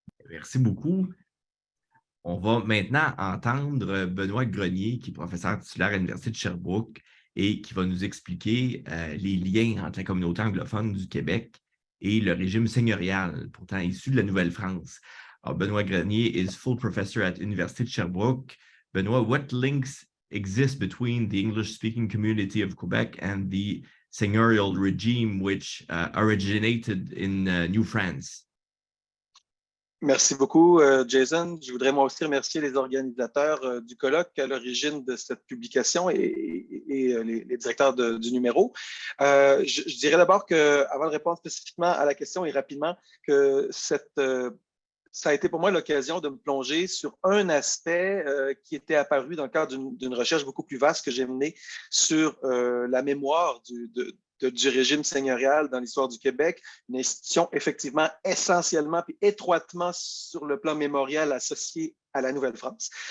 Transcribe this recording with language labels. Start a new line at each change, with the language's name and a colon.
French: Merci beaucoup. On va maintenant entendre Benoît Grenier, qui est professeur titulaire à l'Université de Sherbrooke et qui va nous expliquer les liens entre la communauté anglophone du Québec et le régime seigneurial, pourtant issu de la Nouvelle-France.
English: Benoît Grenier is full professor at University of Sherbrooke. Benoît, what links exist between the English-speaking community of Quebec and the seigneurial regime which originated in New France?
French: Merci beaucoup, Jason. Je voudrais moi aussi remercier les organisateurs du colloque à l'origine de cette publication et les directeurs du numéro. Je dirais d'abord que, avant de répondre spécifiquement à la question et rapidement, que ça a été pour moi l'occasion de me plonger sur un aspect qui était apparu dans le cadre d'une recherche beaucoup plus vaste que j'ai menée sur la mémoire du régime seigneurial dans l'histoire du Québec, une institution effectivement essentiellement et étroitement sur le plan mémorial associée à la Nouvelle-France.